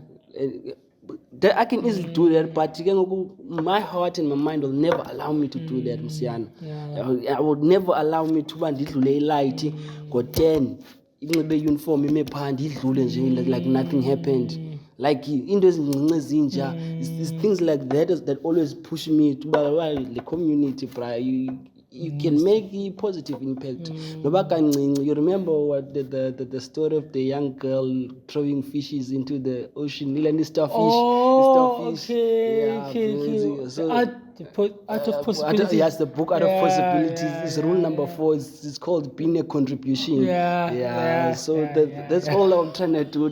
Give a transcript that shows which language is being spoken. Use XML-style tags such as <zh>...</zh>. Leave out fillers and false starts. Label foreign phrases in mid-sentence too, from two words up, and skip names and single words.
<en>I can easily do that, but my heart and my mind will never allow me to do that. I would never allow me to lay light. Go 10, even the uniform, like nothing happened.</en> <xh>like into ezincinci ezinja.</xh> <en>It's things like that that always push me to the community, bra. You can make a positive impact.</en> <xh>Noba kancinci.</xh> <en>You remember what the story of the young girl throwing fishes into the ocean, Nilani starfish. Oh, The starfish. okay. So Art of possibilities. yes, the book Art of Possibilities is rule number 4. Yeah. It's called being a contribution. So that's all I'm trying to do.</en>